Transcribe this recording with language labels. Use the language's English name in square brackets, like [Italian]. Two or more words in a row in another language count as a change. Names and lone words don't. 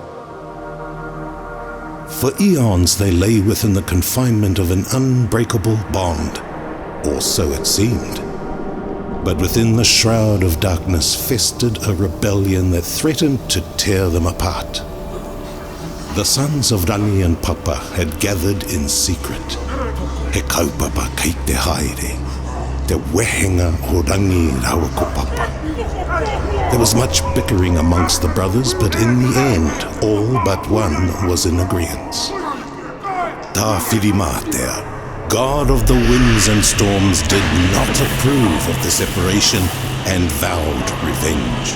[English] For eons they lay within the confinement of an unbreakable bond, or so it seemed. But within the shroud of darkness festered a rebellion that threatened to tear them apart. The sons of Rangi and Papa had gathered in secret. [Māori] He kaupapa kei te haere, te wehenga o Rangi Rawako Papa. [English] There was much bickering amongst the brothers, but in the end, all but one was in agreement. Tāwhirimātea, God of the winds and storms, did not approve of the separation and vowed revenge.